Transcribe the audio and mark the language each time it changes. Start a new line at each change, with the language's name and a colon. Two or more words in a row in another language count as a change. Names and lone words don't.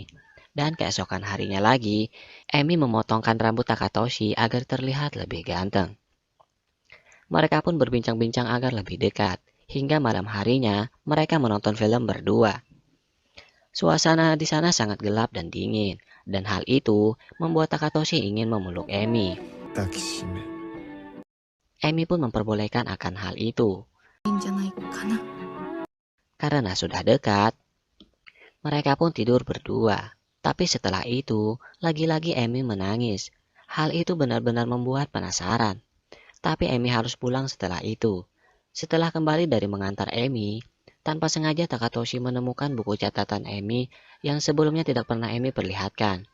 Indonesian: Dan keesokan harinya lagi, Emi memotongkan rambut Takatoshi agar terlihat lebih ganteng. Mereka pun berbincang-bincang agar lebih dekat. Hingga malam harinya, mereka menonton film berdua. Suasana di sana sangat gelap dan dingin. Dan hal itu membuat Takatoshi ingin memeluk Emi.
Japanese: 抱きしめ
Indonesian: Emi pun memperbolehkan akan hal itu.
Japanese: いいんじゃないかな。
Indonesian: Karena sudah dekat, mereka pun tidur berdua. Tapi setelah itu, lagi-lagi Emi menangis. Hal itu benar-benar membuat penasaran. Tapi Emi harus pulang setelah itu. Setelah kembali dari mengantar Emi, tanpa sengaja Takatoshi menemukan buku catatan Emi yang sebelumnya tidak pernah Emi perlihatkan.